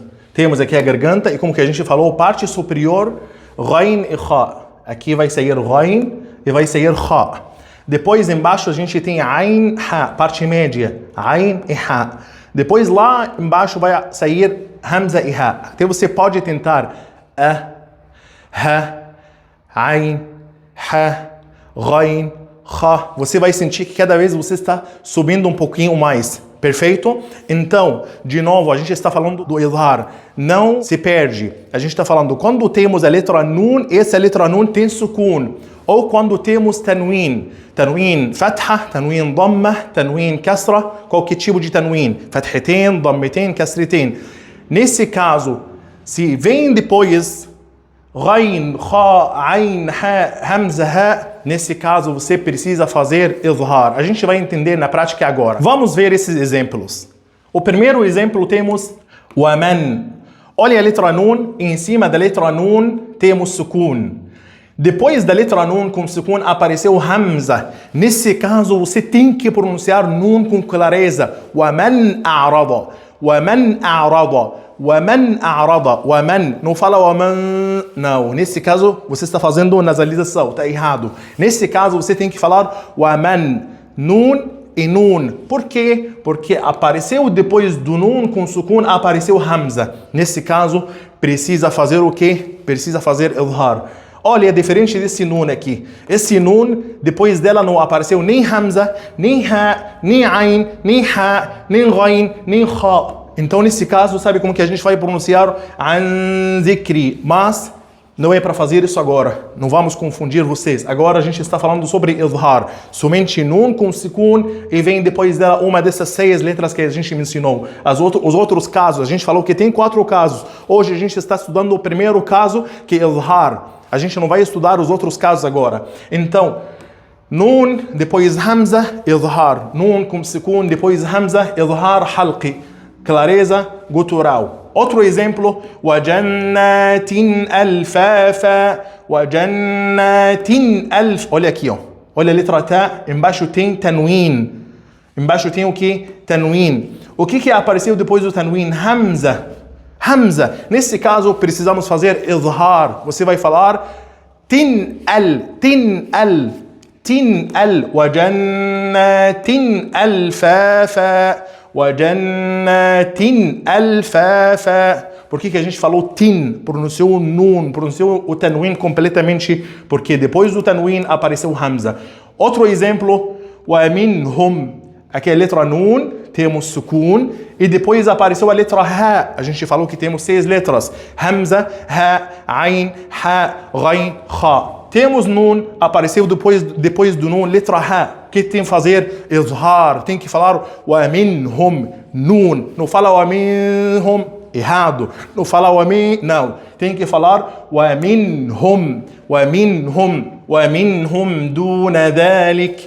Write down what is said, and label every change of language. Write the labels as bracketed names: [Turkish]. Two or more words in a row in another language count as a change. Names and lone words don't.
[Portuguese] Temos aqui a garganta e como que a gente falou, parte superior, ghain e kha. Aqui vai sair ghain e vai sair kha. Depois embaixo a gente tem [Arabic] عين حاء, [Portuguese] parte média, ain e ha. Depois lá embaixo vai sair hamza e ha. Então você pode tentar [Arabic] هاء عين حاء غين هاء. [Portuguese] Você vai sentir que cada vez você está subindo um pouquinho mais. Perfeito? Então, de novo, a gente está falando do idhar. Não se perde. A gente está falando, quando temos a letra nun, essa letra nun tem sukun. Ou quando temos tanwin. [Arabic] تنوين فتحة تنوين ضمة تنوين كسرة, [Portuguese] qualquer tipo de tanwin. [Arabic] فتحتين ضمتين كسرتين. [Portuguese] Nesse caso, se vem depois [Arabic] غين خاء عين حاء همزة هاء, [Portuguese] nesse caso você precisa fazer idhar. A gente vai entender na prática agora. Vamos ver esses exemplos. O primeiro exemplo temos waman. Olha a letra nun, e em cima da letra nun temos sukun. Depois da letra nun com sukun apareceu hamza. Nesse caso você tem que pronunciar nun com clareza. [Arabic] ومن أراد ومن أراد. ومن أراد ومن. [Portuguese] Não fala waman. Não. Nesse caso você está fazendo nasalização. Está errado. Nesse caso você tem que falar waman. Nun e nun. Por quê? Porque apareceu depois do nun com sukun apareceu hamza. Nesse caso precisa fazer o quê? Precisa fazer idhar. Olha, é diferente desse nun aqui. Esse nun, depois dela não apareceu nem hamza, nem ha, nem ain, nem ha, nem ghain, nem kha. Então, nesse caso, sabe como que a gente vai pronunciar [Arabic] عن ذكري? [Portuguese] Mas não é para fazer isso agora. Não vamos confundir vocês. Agora a gente está falando sobre idhar. Somente nun com sukun e vem depois dela uma dessas 6 letras que a gente mencionou. Os outros casos, a gente falou que tem 4 casos. Hoje a gente está estudando o primeiro caso, que é idhar. A gente não vai estudar os outros casos agora. Então, nun, depois hamza, idhar. Nun com sukun, depois hamza, [Arabic] إظهار حلقي. [Portuguese] Clareza gutural. Outro exemplo, [Arabic] وجنات ألفافا وجنات ألف. [Portuguese] Olha aqui, ó. Olha a letra ta, embaixo tem tanwin. Embaixo tem o que? Tanwin. O que apareceu depois do tanwin? Hamza. Hamza. Nesse caso, precisamos fazer idhar. Você vai falar [Arabic] تن أل تن أل تن أل وجنات ألفافا وجنات ألفافا. [Portuguese] Por que a gente falou tin? Pronunciou o nun, pronunciou o tanwin completamente, porque depois do tanwin apareceu hamza. Outro exemplo, [Arabic] ومنهم. [Portuguese] Aqui é a letra nun, temos sukun, e depois apareceu a letra ha. A gente falou que temos 6 letras. [Arabic] همزة هاء عين حاء غين, kha. [Portuguese] Temos nun, apareceu depois do nun, letra ha. O que tem que fazer? Idhar. Tem que falar [Arabic] ومنهم, [Portuguese] nun. Não fala [Arabic] ومنهم, [Portuguese] errado. Não fala [Arabic] ومن, [Portuguese] não. Tem que falar [Arabic] ومنهم ومنهم ومنهم دون ذلك.